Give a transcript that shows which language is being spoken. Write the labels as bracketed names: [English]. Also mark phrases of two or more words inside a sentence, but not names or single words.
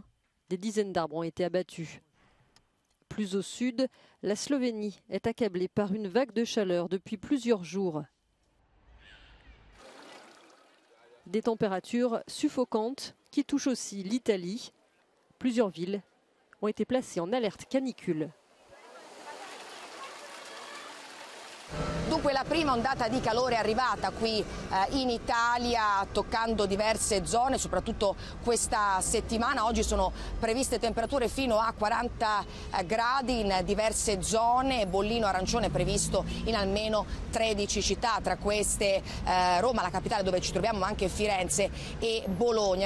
[French] Des dizaines d'arbres ont été abattus. Plus au sud, la Slovénie est accablée par une vague de chaleur depuis plusieurs jours. Des températures suffocantes qui touchent aussi l'Italie. Plusieurs villes ont été placées en alerte canicule. [Italian] Dunque la prima ondata di calore è arrivata qui in Italia, toccando diverse zone, soprattutto questa settimana. Oggi sono previste temperature fino a 40 gradi in diverse zone, bollino arancione previsto in almeno 13 città, tra queste Roma, la capitale dove ci troviamo, ma anche Firenze e Bologna.